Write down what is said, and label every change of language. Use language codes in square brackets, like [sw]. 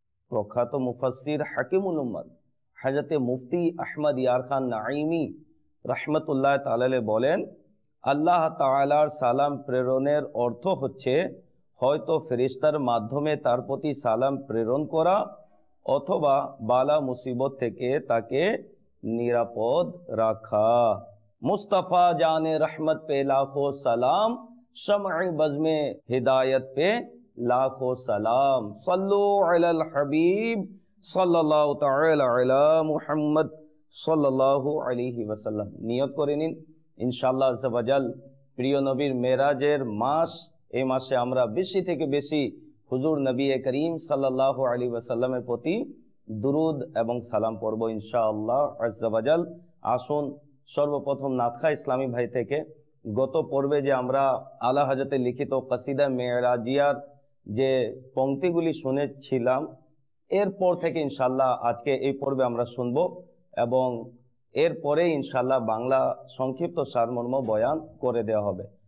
[bn] প্রখ্যাত মুফাসসির হাকিমুল উম্মত হযরত মুফতি আহমদ ইয়ার খান নাঈমি রাহমাতুল্লাহ তাআলা বলেন, আল্লাহ তাআলার সালাম প্রেরণের অর্থ হচ্ছে হয়তো ফেরেশতার মাধ্যমে তার প্রতি সালাম প্রেরণ করা অথবা বালা মুসিবত থেকে তাকে নিরাপদ রাখা। [hi] मुस्तफ़ा जाने रहमत पे लाखों सलाम, शम्अ बज़्मे हिदायत पे लाखों सलाम, सल्लु अलल हबीब सल्लल्लाहु ताआला अला मुहम्मद सल्लल्लाहु अलैहि वसल्लम। [bn] নিয়ত করে নিন ইনশাআল্লাহ আযজা ওয়া জাল প্রিয় নবীর মেরাজের মাস, এই মাসে আমরা বেশি থেকে বেশি হুজুর নবী করিম সাল্লাল্লাহু আলাইহি ওয়াসাল্লামের প্রতি দুরুদ এবং সালাম পড়ব ইনশাআল্লাহ আযজা ওয়া জাল। আসুন সর্বপ্রথম নাতখা ইসলামী ভাই থেকে গত পর্বে যে আমরা আলা হযরতের লিখিত কাসিদা মেরাজিয়ার যে পংক্তিগুলি শুনেছিলাম, এরপর থেকে ইনশাআল্লাহ আজকে এই পর্বে আমরা শুনব এবং এরপরে ইনশাআল্লাহ বাংলা সংক্ষিপ্ত সারমর্ম বয়ান করে দেওয়া হবে।